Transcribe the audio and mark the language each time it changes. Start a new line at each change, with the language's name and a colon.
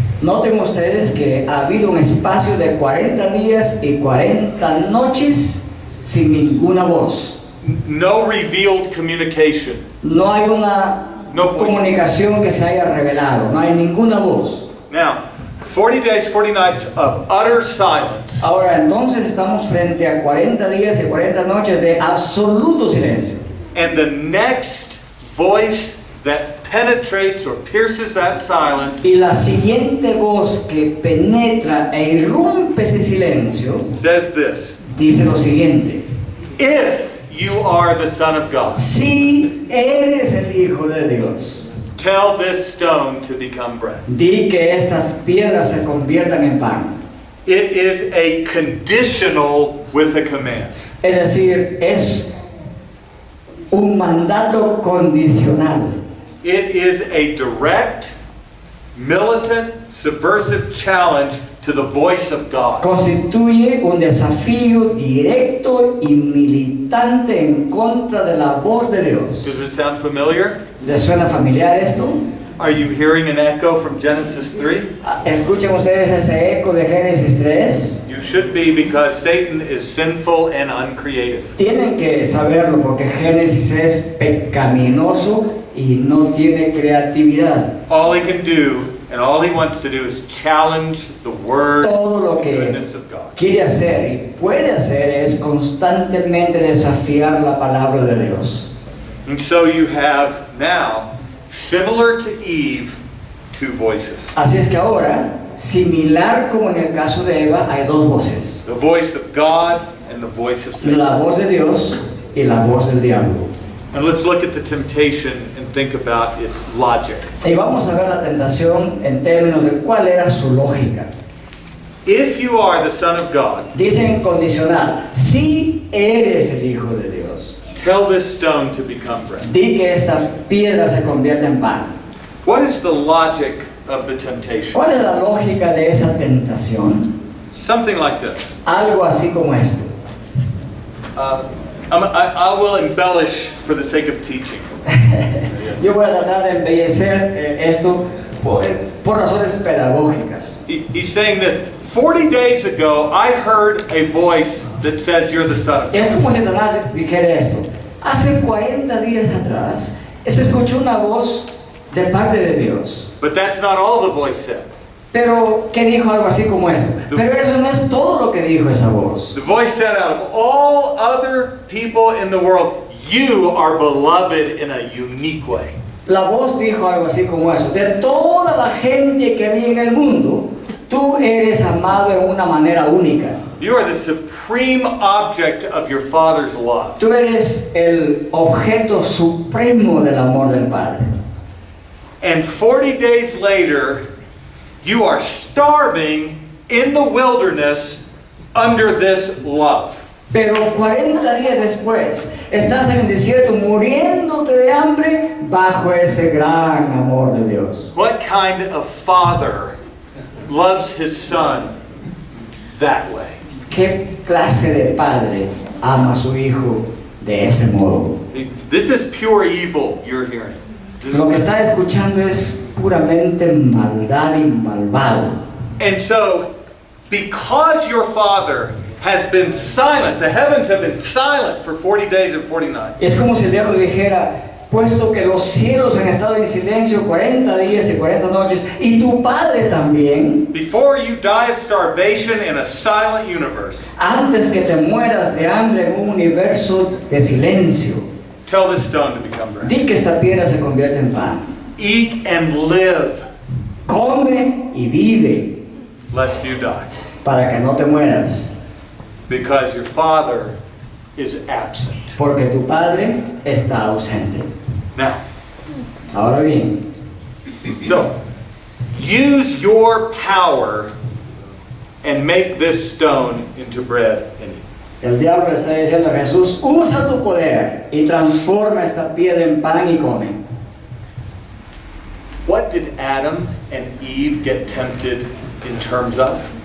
Spanish: Noten ustedes que ha habido un espacio de 40 días y 40 noches sin ninguna voz.
English: No revealed communication.
Spanish: No hay una
English: No voices.
Spanish: comunicación que se haya revelado, no hay ninguna voz.
English: Now, 40 days, 40 nights of utter silence.
Spanish: Ahora entonces estamos frente a 40 días y 40 noches de absoluto silencio.
English: And the next voice that penetrates or pierces that silence
Spanish: Y la siguiente voz que penetra e irrumpe ese silencio
English: says this:
Spanish: dice lo siguiente:
English: If you are the Son of God,
Spanish: si eres el Hijo de Dios,
English: tell this stone to become bread.
Spanish: di que estas piedras se conviertan en pan.
English: It is a conditional with a command.
Spanish: Es decir, es un mandato condicional.
English: It is a direct, militant, subversive challenge to the voice of God.
Spanish: Constituye un desafío directo y militante en contra de la voz de Dios.
English: Does it sound familiar?
Spanish: ¿Les suena familiar esto?
English: Are you hearing an echo from Genesis 3?
Spanish: ¿Escuchan ustedes ese eco de Génesis 3?
English: You should be, because Satan is sinful and uncreative.
Spanish: Tienen que saberlo porque Génesis es pecaminoso y no tiene creatividad.
English: All he can do and all he wants to do is challenge the word
Spanish: Todo lo
English: and
Spanish: que
English: goodness of God.
Spanish: quiere hacer y puede hacer es constantemente desafiar la palabra de Dios.
English: And so you have now, similar to Eve, two voices.
Spanish: Así es que ahora, similar como en el caso de Eva, hay dos voces.
English: The voice of God and the voice of Satan.
Spanish: La voz de Dios y la voz del diablo.
English: And let's look at the temptation and think about its logic.
Spanish: Y vamos a ver la tentación en términos de cuál era su lógica.
English: If you are the Son of God,
Spanish: Dice en condicional, si eres el Hijo de Dios,
English: tell this stone to become bread.
Spanish: di que esta piedra se convierta en pan.
English: What is the logic of the temptation?
Spanish: ¿Cuál es la lógica de esa tentación?
English: Something like this.
Spanish: Algo así como esto.
English: I will embellish for the sake of teaching.
Spanish: Yo voy a tratar de embellecer esto por razones pedagógicas.
English: He's saying this. 40 days ago, I heard a voice that says you're the Son of God.
Spanish: Es como si Satanás dijera esto. Hace 40 días atrás se escuchó una voz de parte de Dios.
English: But that's not all the voice said.
Spanish: Pero, ¿qué dijo algo así como eso? Pero eso no es todo lo que dijo esa voz.
English: The voice said, out of all other people in the world, you are beloved in a unique way.
Spanish: La voz dijo algo así como eso. De toda la gente que había en el mundo, tú eres amado de una manera única.
English: You are the supreme object of your Father's love.
Spanish: Tú eres el objeto supremo del amor del Padre.
English: And 40 days later, you are starving in the wilderness under this love.
Spanish: Pero 40 días después, estás en el desierto muriéndote de hambre bajo ese gran amor de Dios.
English: What kind of father loves his son that way?
Spanish: ¿Qué clase de padre ama a su hijo de ese modo?
English: This is pure evil you're hearing.
Spanish: Lo que está escuchando es puramente maldad y malvado.
English: And so, because your father has been silent, the heavens have been silent for 40 days and 40 nights.
Spanish: Es como si el diablo dijera, puesto que los cielos han estado en silencio 40 días y 40 noches, y tu padre también,
English: Before you die of starvation in a silent universe,
Spanish: antes que te mueras de hambre en un universo de silencio,
English: tell this stone to become bread.
Spanish: di que esta piedra se convierte en pan.
English: Eat and live,
Spanish: Come y vive
English: lest you die.
Spanish: para que no te mueras,
English: Because your father is absent.
Spanish: porque tu padre está ausente.
English: Now,
Spanish: Ahora bien,
English: so, use your power and make this stone into bread and eat.
Spanish: el diablo le está diciendo a Jesús, usa tu poder y transforma esta piedra en pan y come.
English: What did Adam and Eve get tempted in terms of?